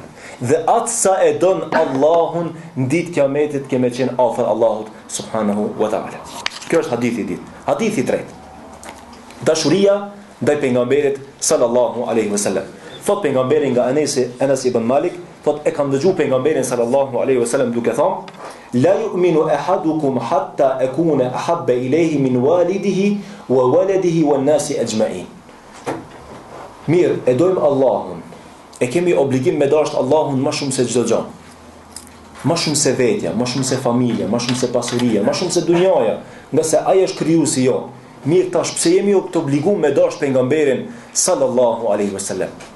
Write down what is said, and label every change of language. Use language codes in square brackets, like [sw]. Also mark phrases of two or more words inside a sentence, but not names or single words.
[sq] Dhe atë sa e don Allahun, në ditë kiametit keme qenë afër Allahut [ar] سبحانه وتعالى. [sq] Kjo është hadithi ditë. Hadithi tretë. Dashuria ndaj pejgamberit [ar] صلى الله عليه وسلم. [sq] Thot pejgamberi nga Anas ibn Malik, thot e kam dëgjuar pejgamberin [ar] صلى الله عليه وسلم [sq] duke thënë: [ar] لا يؤمن أحدكم حتى أكون أحب إليه من والده وولده والناس أجمعين. [sq] Mirë, e dojmë Allahun. E kemi obligim me dashur Allahun më shumë se çdo gjë. Më shumë se vetja, më shumë se familja, më shumë se pasuria, më shumë se dunjaja, nga se ai është krijuesi jo. Mirë, tash pse jemi të obliguar me dashur pejgamberin [ar] صلى الله عليه وسلم?